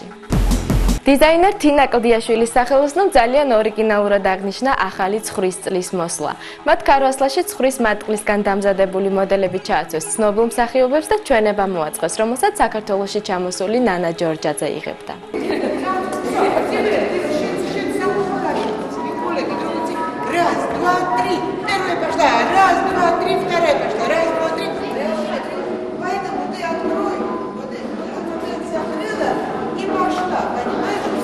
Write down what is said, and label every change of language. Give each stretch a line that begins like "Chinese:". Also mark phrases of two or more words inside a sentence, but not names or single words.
Georgian: დიზაინერ თინა კლდიაშვილის სახელოსნო ძალიან ორიგინალურად აღნიშნა ახალი ცხვრის წლის მოსვლა. მათ ქარვასლაში ცხვრის მატყლისგან დამზადებული მოდელები ჩააცვეს ცნობილ მსახიობებს და ჩვენება მოაწყეს, რომელსაც საქართველოში ჩამოსული ნანა ჯორჯაძე იღებდა.
Russian: Раз, два, три. Первая пошла. Раз, два, три. Вторая пошла. Раз, два, три. Поэтому ты открой. Вот это закрыла и пошла. Понимаешь?